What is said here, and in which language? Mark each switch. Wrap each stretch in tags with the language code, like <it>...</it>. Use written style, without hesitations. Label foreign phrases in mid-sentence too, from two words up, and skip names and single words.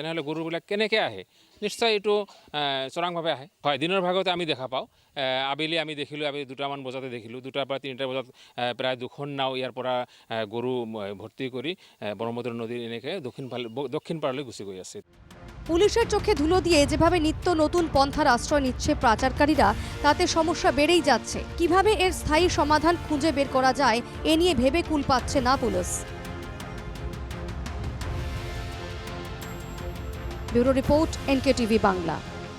<as>তেনেহ'লে গৰুবিলাক কেনেকৈ আহে? নিশ্চয় এইটো চোৰাংভাৱে আহে। হয়, দিনৰ ভাগতে আমি দেখা পাওঁ। আবেলি আমি দেখিলোঁ, আমি 2টামান বজাতে দেখিলোঁ। 2টাৰ পৰা 3টা বজাত প্ৰায় 2খন নাও ইয়াৰ পৰা গৰু ভৰ্তি কৰি ব্ৰহ্মপুত্ৰ নদীৰ এনেকৈ দক্ষিণ পাৰলৈ গুচি গৈ আছে।</as> <bn>পুলিশের চোখে ধুলো দিয়ে যেভাবে নিত্য নতুন পন্থার আশ্রয় নিচ্ছে পাচারকারীরা, তাতে সমস্যা বেড়েই যাচ্ছে। কিভাবে এর স্থায়ী সমাধান খুঁজে বের করা যায়, এ নিয়ে ভেবে কুল পাচ্ছে না পুলিশ। ব্যুরো রিপোর্ট, NKTV বাংলা।</bn>